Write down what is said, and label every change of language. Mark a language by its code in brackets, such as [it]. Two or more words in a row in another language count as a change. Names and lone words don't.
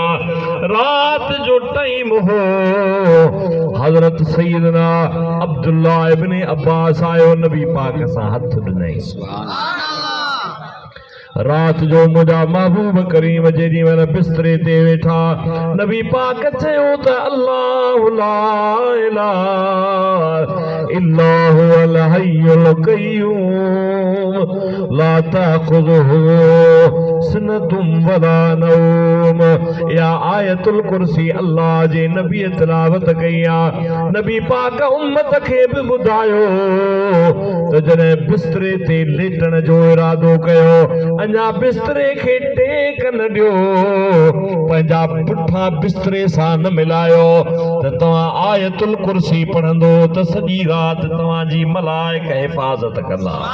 [sd] रात जो टाइम हो हजरत सैयदना अब्दुल्ला इब्न अब्बास आयो नबी पाक सां हथ ॾिनई। रात जो मुझा महबूब करीम जेडी महिल बिस्तरे ते वेठा नबी पाक चयो त [ar] الله لا إله إلا هو الحي القيوم لا تأخذه سنة ولا نوم. [sd] या आयतुल कुर्सी अल्लाह जे नबी तिलावत कई आ। नबी पाक उम्मत खे भी बुधायो त जने बिस्तरे ते लेटण जो इरादो कयो अञा बिस्तरे खे टेक न ॾियो पंहिंजा पुठा बिस्तरे सां न मिलायो त तव्हां आयतुल कुर्सी पढ़ंदो त सॼी रात तव्हांजी मलाइक हिफ़ाज़त कंदा।